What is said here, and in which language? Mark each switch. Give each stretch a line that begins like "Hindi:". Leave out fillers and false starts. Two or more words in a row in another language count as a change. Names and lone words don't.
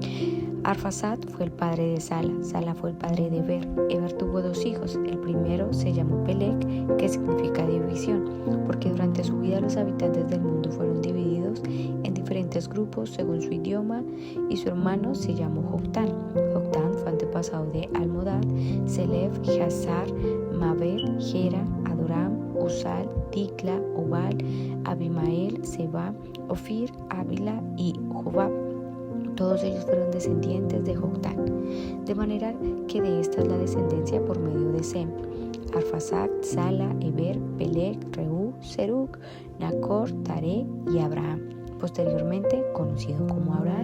Spanish: Arfaxad fue el padre de Sala, Sala fue el padre de Eber. Eber tuvo dos hijos. El primero se llamó Peleg, que significa división, porque durante su vida los habitantes del mundo fueron divididos en diferentes grupos según su idioma, y su hermano se llamó Joctán. Joctán fue antepasado de Almodad, Selef, Hazar, Mabed, Gera, Adoram, Usal, Dikla, Obal, Abimael, Seba, Ofir, Ávila y Jobab. Todos ellos fueron descendientes de Joctán, de manera que de esta es la descendencia por medio de Sem: Arfaxad, Sala, Eber, Peleg, Reú, Serug, Nacor, Taré y Abraham, posteriormente conocido como Abraham.